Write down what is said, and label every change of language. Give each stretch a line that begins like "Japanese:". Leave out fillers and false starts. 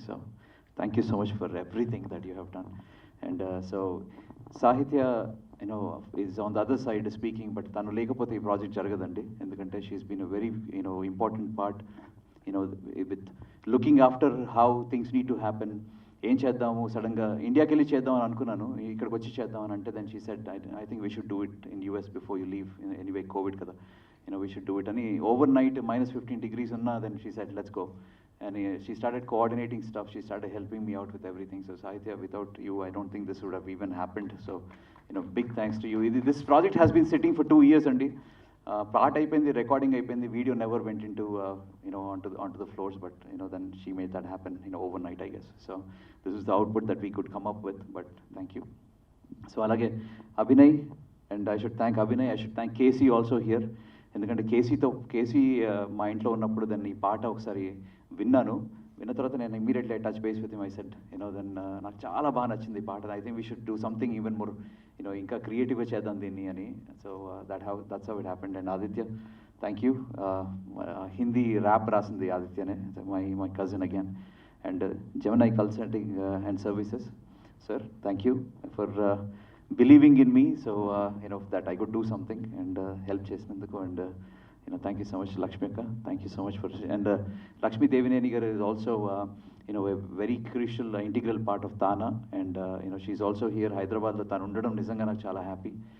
English: So thank you so much for everything that you have done. And so Sahitya, is on the other side speaking, but
Telugu: tanu lekapothe ee project jaragadandi, endukante
English: she's been a very important part, with looking after how things need to happen.
Telugu: ఏం చేద్దాము, సడన్గా ఇండియాకి వెళ్ళి చేద్దామని అనుకున్నాను, ఇక్కడికి వచ్చి చేద్దామని అంటే
English: Then she said, I think we should do it in US before you leave. Anyway Covid కదా, we should do it. And overnight, -15 degrees unna, then she said, let's go. And she started coordinating stuff. She started helping me out with everything. So Sahitya, without you, I don't think this would have even happened. So, big thanks to you. This project has been sitting for 2 years, Andy.
Telugu: Part అయిపోయింది, recording అయిపోయింది,
English: video never went into, onto the floors, but, then she made that happen, overnight, I guess. So this is the output that we could come up with, but thank you. So alage Abhinay, and I should thank Abhinay, I should thank Casey also here.
Telugu: ఎందుకంటే KC మా ఇంట్లో ఉన్నప్పుడు దాన్ని ఈ పాట ఒకసారి విన్న తర్వాత నేను
English: Immediately touch base with him. I said then
Telugu: నాకు చాలా బాగా నచ్చింది ఈ పాట.
English: I think we should do something even more
Telugu: ఇంకా క్రియేటివ్గా చేద్దాం దీన్ని అని.
English: So that's how it happened. And Aditya, thank you.
Telugu: Hindi rap రాసింది ఆదిత్యనే,
English: My cousin again. And Gemini Consulting and Services, sir thank you for believing in me, so that I could do something and
Telugu: help చేసినందుకు.
English: And thank you so much Lakshmi akka, thank you so much for. And Lakshmi Devineni garu is also a very crucial integral part of Tana, and she's also here
Telugu: Hyderabad lo tanu undadam nijanga నాకు చాలా happy.